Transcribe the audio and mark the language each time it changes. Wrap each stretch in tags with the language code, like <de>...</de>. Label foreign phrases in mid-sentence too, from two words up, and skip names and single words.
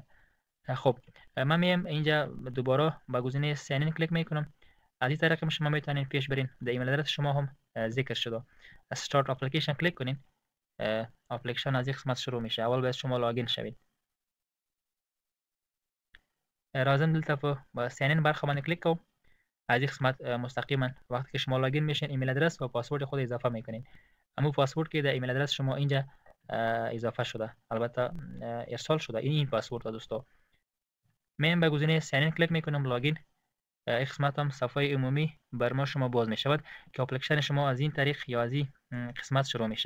<fa>خب من میم اینجا دوباره با گزینه</fa> <en>sign in</en> <fa>کلیک میکنم. از این طریق شما میتونین پیش برین. در</fa> <en>email address</en> <fa>شما هم ذکر شده.</fa> <en>start application</en> <fa>کلیک کنین. اپلیکیشن از این قسمت شروع میشه. اول باید شما لاگین شوید.</fa> <ps>لازم دلته په</ps> <en>sign in</en> <ps>برخه باندې کلیک کوم.</ps> <fa>از این قسمت مستقیما وقتی که شما لاگین میشین</fa> <en>email address</en> <fa>و پاسورد خود اضافه میکنین. اما پاسورد که در</fa> <en>email address</en> <fa>شما اینجا اضافه شده، البته ارسال شده، این پاسورد دوستا. من به گزینه</fa> <en>sign in</en> <fa>کلیک میکنم، لاگین. قسمت هم صفحه عمومی بر ما شما باز میشود که اپلیکیشن شما از این طریق یا از این قسمت شروع میشه.</fa>